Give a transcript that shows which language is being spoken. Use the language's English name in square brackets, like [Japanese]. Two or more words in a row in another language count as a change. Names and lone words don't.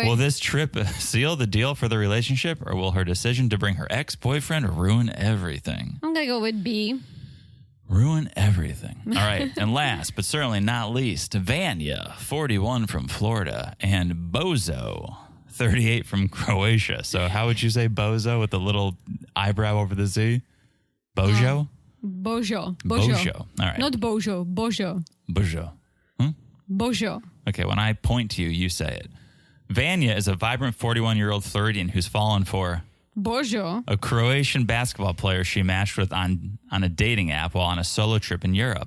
[English] Will this trip seal the deal for the relationship, or will her decision to bring her ex-boyfriend ruin everything? I'm going to go with B. Ruin everything. All right. And last, but certainly not least, Vanya, 41 from Florida, and Bozo, 38 from Croatia. So how would you say Bozo with the little eyebrow over the Z? Bojo? Bojo. Bojo. All right. Not Bojo. Bojo. Bojo. Bojo. Okay, when I point to you, you say it. Vanya is a vibrant 41-year-old Floridian who's fallen for Bojo. a Croatian basketball player she matched with on a dating app while on a solo trip in Europe.